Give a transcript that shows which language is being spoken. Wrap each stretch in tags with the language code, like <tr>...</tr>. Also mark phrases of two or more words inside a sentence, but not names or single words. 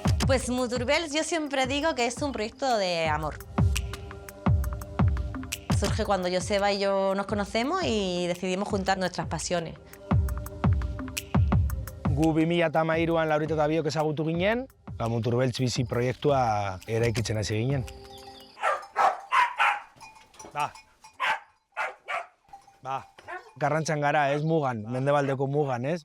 <es>Pues Muturbels yo siempre digo que es un proyecto de amor. Surge cuando Joseba y yo nos conocemos y decidimos juntar nuestras pasiones.</es> <eu>Gu 2013an Laurita eta biok ezagutu ginen, Muturbels bizi proiektua eraikitzen hasi ginen. Karrantzan gara, ez mugan, mendebaldeko mugan, ez?</eu>